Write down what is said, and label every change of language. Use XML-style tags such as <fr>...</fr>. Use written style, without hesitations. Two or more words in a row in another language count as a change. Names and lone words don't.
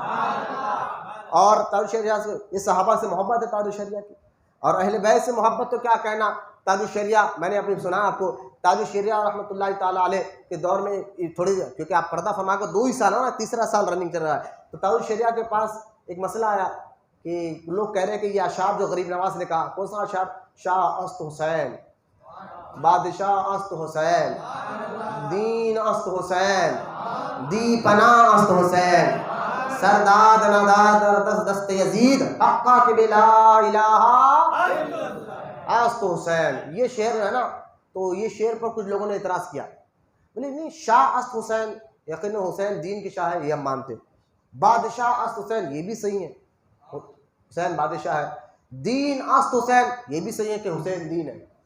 <ur>اور تاج الشریعہ سے، یہ صحابہ سے محبت ہے تاج الشریعہ کی، اور اہل بیت سے محبت تو کیا کہنا۔ تاج الشریعہ میں نے اپنی سنا آپ کو، تاج الشریعہ رحمۃ اللہ تعالیٰ علیہ کے دور میں تھوڑی، کیونکہ آپ پردہ فرما کر 2 ہی سال ہو نا، تیسرا سال رننگ چل رہا ہے، تو تاج الشریعہ کے پاس ایک مسئلہ آیا کہ لوگ کہہ رہے ہیں کہ یہ اشعار جو غریب نواز نے کہا، کون سا اشعار؟</ur> <fa>شاہ است حسین، بادشاہ است حسین، دین است حسین، دی پناہ است حسین، سرداد نداد دست یزید، حقا کہ بلا الہ است حسین۔</fa> <ur>یہ شعر ہے نا، تو یہ شعر پر کچھ لوگوں نے اعتراض کیا، بولے نہیں،</ur> <fa>شاہ است حسین</fa> <ur>یقین حسین دین کی شاہ ہے، یہ ہم مانتے،</ur> <fa>بادشاہ است حسین</fa> <ur>یہ بھی صحیح ہے، حسین بادشاہ ہے،</ur> <fa>دین است حسین</fa> <ur>یہ بھی صحیح ہے کہ حسین دین ہے،</ur>